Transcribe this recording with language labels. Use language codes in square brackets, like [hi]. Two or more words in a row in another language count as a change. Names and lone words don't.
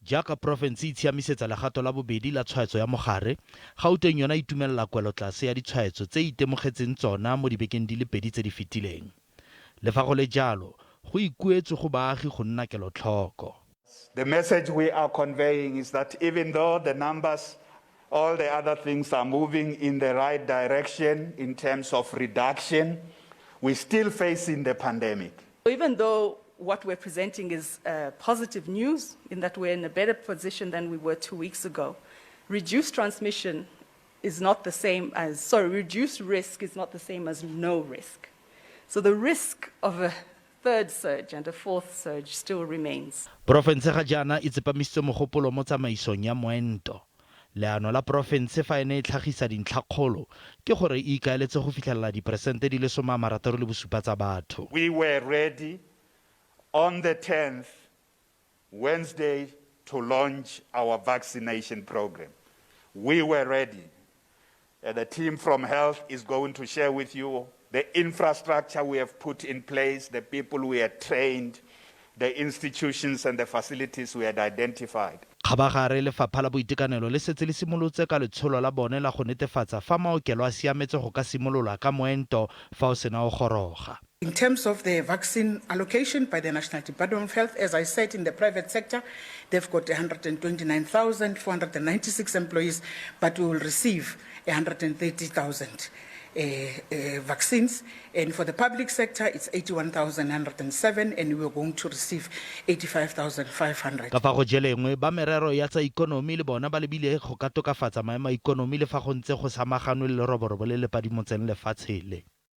[tn] Jaaka Profense e tshiamisetsa legato la bobedi la tshwaetso ya mogare, Gauteng yona itumelela kwelotlase ya ditshwaetso tse itemogetseng tsona mo dibekeng di le pedi tse di fetileng. Le fa go le jalo, go ikuetswe go baagi go nna kelotlhoko. [en] The message we are conveying is that even though the numbers, all the other things are moving in the right direction in terms of reduction, we're still facing the pandemic. Even though what we're presenting is positive news in that we're in a better position than we were 2 weeks ago, reduced transmission is not the same as, reduced risk is not the same as no risk. So the risk of a third surge and a fourth surge still remains. [tn] Profense ga jaana e tsepamisitse mogopolo mo tsamaisong ya moento. Leano la Profense fa ene e tlhagisa dintlhakgolo ke gore e ikaeletse go fitlhelela diperesente di le 67 tsa batho. [en] We were ready on the 10th, Wednesday, to launch our vaccination program. We were ready. The team from health is going to share with you the infrastructure we have put in place, the people we have trained, the institutions and the facilities we had identified. [tn] Kgabagare lefapha la boitekanelo le setse le simolotse ka letsholo la bone la go netefatsa fa maokelo a siametse go ka simolola ka moento fa o sena o goroga. [en] In terms of the vaccine allocation by the National Department of Health, as I said, in the private sector, they've got 129,496 employees, but we will receive 130,000 vaccines. And for the public sector, it's 81,107, and we are going to receive 85,500. [tn] Ka fa go jelengwe ba merero ya tsa ikonomi le bona ba lebile go ka tokafatsa maemo a ikonomi le fa go ntse go samaganwe le leroborobo le le padimotseng lefatshe le.